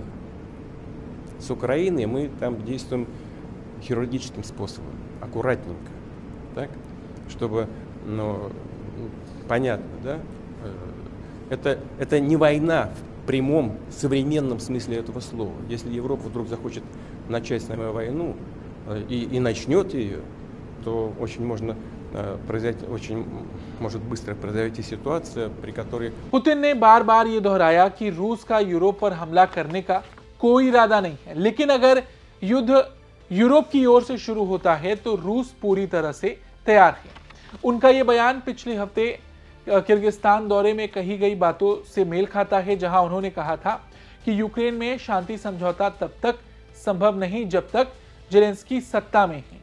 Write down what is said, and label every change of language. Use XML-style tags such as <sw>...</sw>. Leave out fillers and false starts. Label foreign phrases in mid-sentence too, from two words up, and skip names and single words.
<ru>С Украиной мы там действуем хирургическим способом, аккуратненько, так, чтобы, понятно, да, это не война в прямом современном смысле этого слова. Если Европа вдруг захочет начать с нами войну и начнет ее, то очень может быстро произойти ситуация, при которой</ru> <hi>पुतिन ने बार बार ये दोहराया कि रूस का यूरोप पर हमला करने का कोई इरादा नहीं है, लेकिन अगर युद्ध यूरोप की ओर से शुरू होता है तो रूस पूरी तरह से तैयार है। उनका ये बयान पिछले हफ्ते किर्गिस्तान दौरे में कही गई बातों से मेल खाता है, जहां उन्होंने कहा था कि यूक्रेन में शांति समझौता तब तक संभव नहीं जब तक जेलेंस्की सत्ता में है।</hi>